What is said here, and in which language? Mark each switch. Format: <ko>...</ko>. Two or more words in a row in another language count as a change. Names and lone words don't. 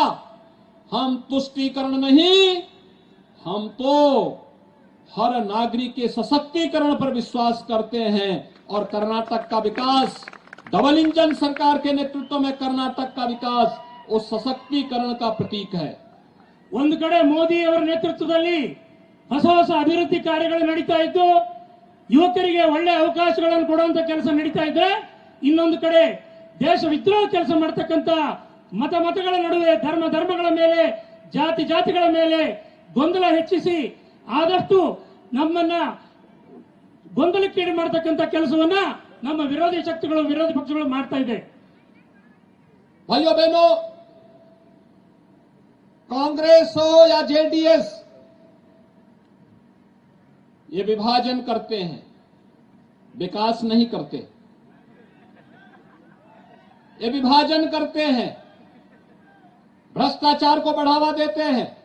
<hi>हम तुष्टीकरण नहीं, हम तो हर नागरिक के सशक्तिकरण पर विश्वास करते हैं और कर्नाटक का विकास,</hi> <en>double engine</en> <hi>सरकार के नेतृत्व में कर्नाटक का विकास उस सशक्तिकरण का प्रतीक है।</hi> <kn>ಒಂದು ಕಡೆ ಮೋದಿ ಅವರ ನೇತೃತ್ವದಲ್ಲಿ ಹೊಸ ಹೊಸ ಅಭಿವೃದ್ಧಿ ಕಾರ್ಯಗಳು ನಡೀತಾ ಇದ್ದು ಯುವಕರಿಗೆ ಒಳ್ಳೆ ಅವಕಾಶಗಳನ್ನು ಕೊಡುವಂತ ಕೆಲಸ ನಡೀತಾ ಇದ್ರೆ, ಇನ್ನೊಂದು ಕಡೆ ದೇಶ ವಿದ್ರೋಹ ಕೆಲಸ ಮಾಡತಕ್ಕಂತ ಮತಗಳ ನಡುವೆ ಧರ್ಮಗಳ ಮೇಲೆ ಜಾತಿಗಳ ಮೇಲೆ ಗೊಂದಲ ಹೆಚ್ಚಿಸಿ ಆದಷ್ಟು ನಮ್ಮನ್ನ ಗೊಂದಲಕ್ಕೀಡು ಮಾಡತಕ್ಕಂತ ಕೆಲಸವನ್ನ ನಮ್ಮ ವಿರೋಧಿ ಪಕ್ಷಗಳು ಮಾಡ್ತಾ ಇದೆ.</kn> <hi>भाइयों बहनों, कांग्रेस हो या जेडीएस, ये विभाजन करते हैं, विकास नहीं करते। ये विभाजन करते हैं, भ्रष्टाचार को बढ़ावा देते हैं।</hi>